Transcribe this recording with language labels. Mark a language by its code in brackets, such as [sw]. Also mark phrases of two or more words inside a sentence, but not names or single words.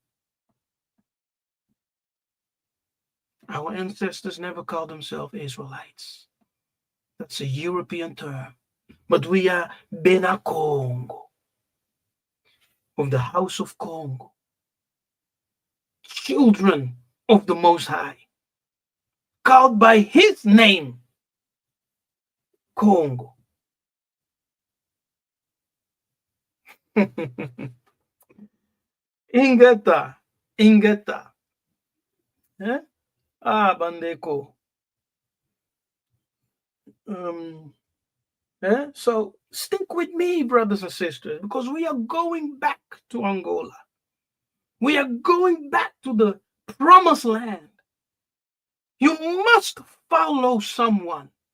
[en] Our ancestors never called themselves Israelites. That's a European term. But we are Bena Kongo, of the house of Kongo, children of the Most High, called by his name, Kongo. Ingeta. Eh? Bandeko. So stick with me, brothers and sisters, because we are going back to Angola. We are going back to the promised land. You must follow someone.